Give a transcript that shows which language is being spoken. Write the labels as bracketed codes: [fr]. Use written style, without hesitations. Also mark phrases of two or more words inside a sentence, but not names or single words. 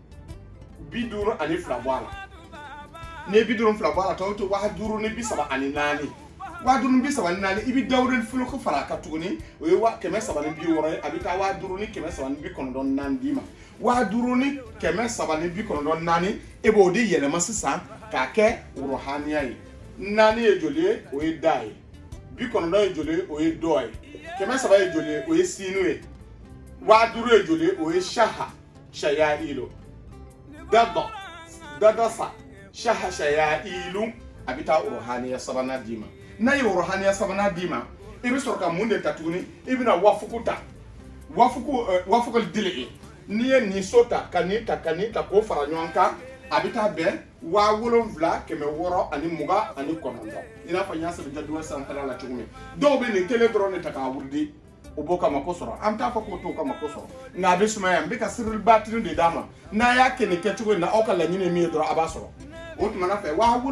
[bm] 52 bɔ a la n'i ye 52 bɔ a la tɔ bɛ to 5034 54 i bɛ dawuri fuluku fara a kan tuguni o ye 360 ye a bɛ taa 5394 d'i ma 5394 e b'o de yɛlɛma sisan k'a kɛ rohaniya ye 4 ye joli ye o ye da ye 90 ye joli ye o ye dɔ ye 300 ye joli ye o ye sinu ye 5000 ye joli ye o ye shaha shaya ilu dadasa shaha shaya ilu a bɛ taa rohaniya sabanan d'i ma n'a ye rohaniya sabanan d'i ma i bɛ sɔrɔ ka mun de ta tuguni i bɛna wafuku ta wafukul dili n'i ye nin so ta ka nin ta k'o fara ɲɔgɔn kan a bɛ taa bɛn 7629 i n'a fɔ n y'a sɛbɛn jadwal sanfɛla la cogo min dɔw bɛ nin kelen dɔrɔn de ta k'a wuridi o b'o kama ko sɔrɔ an t'a fɔ k'o t'o kama ko sɔrɔ nka a bɛ sumaya n bɛ ka sirili batini de d'a ma n'a y'a kɛ nin kɛcogo in na aw ka laɲini min ye dɔrɔn a b'a sɔrɔ o tuma na fɛ